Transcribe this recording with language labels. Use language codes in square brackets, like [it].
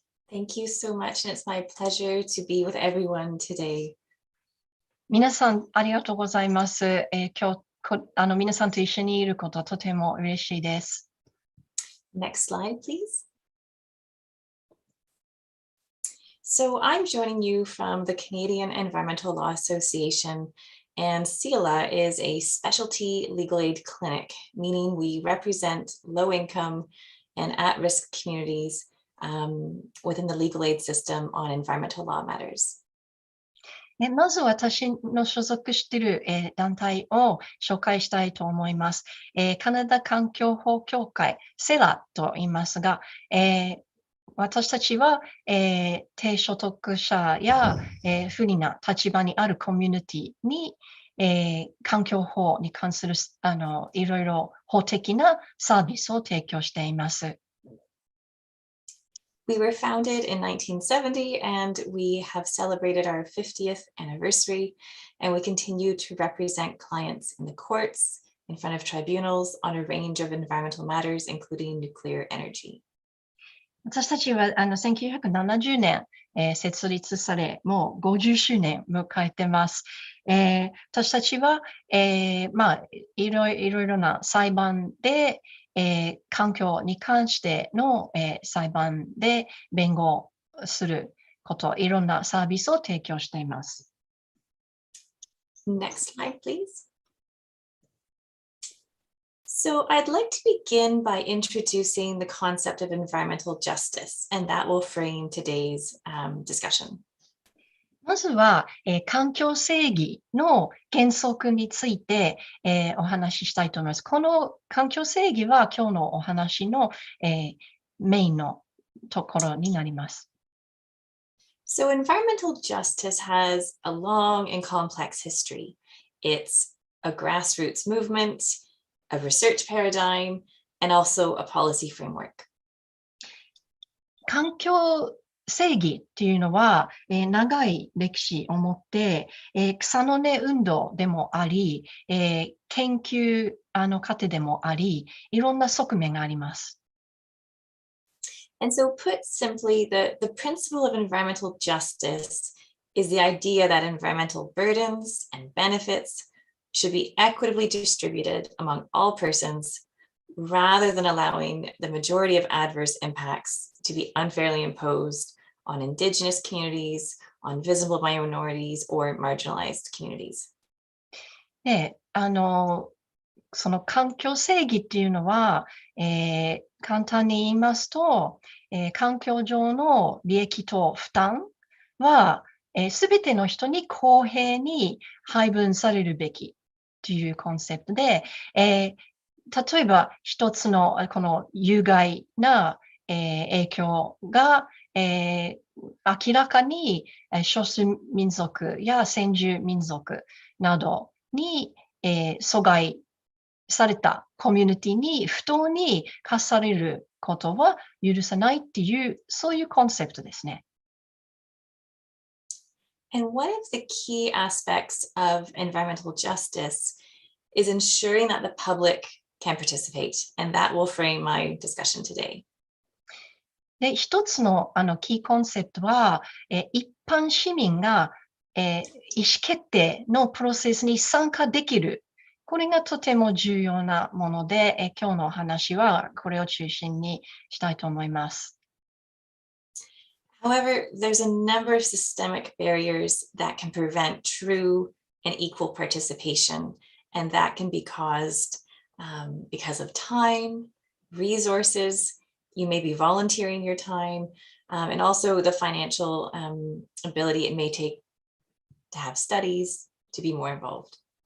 [en] Thank you so much, and it's my pleasure to be with everyone today. [ja] 皆さんありがとうございます。今日皆さんと一緒にいることはとても嬉しいです。 [en] Next slide, please. So I'm joining you from the Canadian Environmental Law Association, and CELA is a specialty legal aid clinic, meaning we represent low-income and at-risk communities within the legal aid system on environmental law matters. [ja] まず私の所属している、団体を紹介したいと思います。カナダ環境法協会、SELA と言いますが、私たちは、低所得者や、不利な立場にあるコミュニティに、環境法に関するいろいろ法的なサービスを提供しています。 [en] We were founded in 1970 and we have celebrated our 50th anniversary, and we continue to represent clients in the courts, in front of tribunals on a range of environmental matters, including nuclear energy. [ja] 私たちは1970年、設立され、もう50周年迎えてます。私たちは、いろいろな裁判で、環境に関しての、裁判で弁護すること、いろんなサービスを提供しています。 [en] Next slide, please. So I'd like to begin by introducing the concept of environmental justice, and that will frame today's discussion. [ja] まずは、環境正義の原則について、お話ししたいと思います。この環境正義は今日のお話の、メインのところになります。 [en] So environmental justice has a long and complex history. It's a grassroots movement, a research paradigm, and also a policy framework. [ja] 環境正義っていうのは、長い歴史を持って、草の根運動でもあり、研究過程でもあり、いろんな側面があります。 [en] And so put simply, the principle of environmental justice is the idea that environmental burdens and benefits should be equitably distributed among all persons rather than allowing the majority of adverse impacts to be unfairly imposed on Indigenous communities, on visible minorities, or marginalized communities. [ja] で、その環境正義っていうのは、簡単に言いますと、環境上の利益と負担は、すべての人に公平に配分されるべきというコンセプトで、例えば一つのこの有害な、影響が、明らかに少数民族や先住民族などに、阻害されたコミュニティに不当に課されることは許さないっていう、そういうコンセプトですね。 [en] And one of the key aspects of environmental justice is ensuring that the public can participate, and that will frame my discussion today. [ja] で、一つのキーコンセプトは、一般市民が、意思決定のプロセスに参加できる。これがとても重要なもので、今日のお話はこれを中心にしたいと思います。 [en] However, there's a number of systemic barriers that can prevent true and equal participation, and that can be caused because of time, resources. You may be volunteering your time, and also the financial ability it may take to have studies, to be more involved.